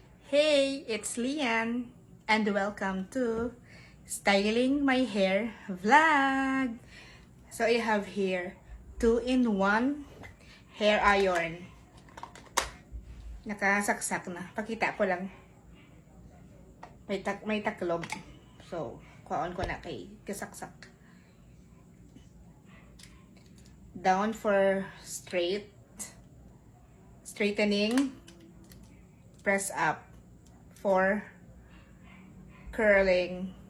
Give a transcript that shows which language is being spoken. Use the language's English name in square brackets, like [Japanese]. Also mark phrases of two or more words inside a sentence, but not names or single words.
[English] Hey, it's Lian, and welcome to Styling My Hair Vlog. So I have here 2-in-1 hair iron. [Hiligaynon] Nakasaksak na. Pakita ko lang. May taklob. So, kuhaon ko na kay kasaksak. [English] Down for straightening. Press up for curling.